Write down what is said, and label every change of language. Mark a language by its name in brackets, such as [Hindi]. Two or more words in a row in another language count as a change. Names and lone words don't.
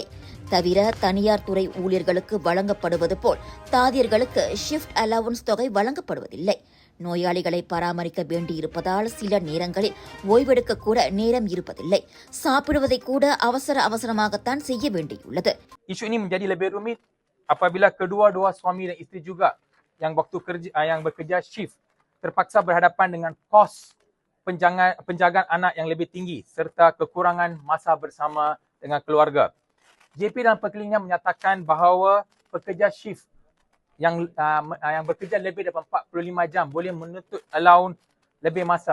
[Tamil] தவிர தனியார் துறை ஊழியர்களுக்கு வழங்கப்படுவது போல் தாதியர்களுக்கு [English] shift allowance [Tamil] தொகை வழங்கப்படுவதில்லை. நோயாளிகளை பராமரிக்க வேண்டியிருப்பதால் சில நேரங்களில் ஓய்வெடுக்க கூட நேரம் இருப்பதில்லை. சாப்பிடுவதை கூட அவசரமாகத்தான் செய்ய வேண்டியுள்ளது. [Malay] Isu ini menjadi lebih rumit apabila kedua-dua suami dan isteri juga yang bekerja shift terpaksa berhadapan dengan kos penjagaan anak yang lebih tinggi serta kekurangan masa bersama dengan keluarga. JP dan perkelilingan menyatakan bahawa pekerja shift yang bekerja lebih daripada 45 jam boleh menuntut allowance lebih masa.